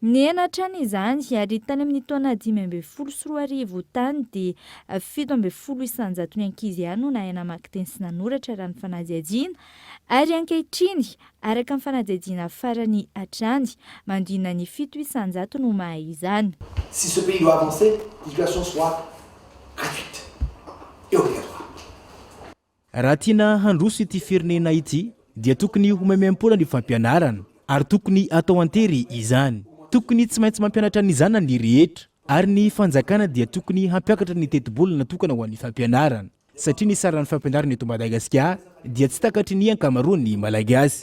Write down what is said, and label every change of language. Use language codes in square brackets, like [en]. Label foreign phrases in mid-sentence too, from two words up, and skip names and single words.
[mg] Nianatra izany ary tany amin'ny taona 2014 tany dia 7 isanjato ny ankizy ihany no nahay namaky teny sy nanoratra raha ny fanadihadiana ary ankehitriny araka ny fanadihadiana farany hatrany mandina ny 7 isanjato no mahay izany. [fr] Si ce pays doit avancer, l'éducation soit gratuite et obligatoire. [mg] Raha tiana handroso ity firenena ity dia tokony homemem-pola ny fampianarana ary tokony atao antery izany. Tokony tsy maintsy mampianatra ny zanany rehetra ary ny fanjakana dia tokony hampiakatra ny teti-bola natokana ho an'ny fampianarana satria ny saran'ny fampianarana eto Madagasikara dia tsy takatry ny ankamaroan'ny malagasy.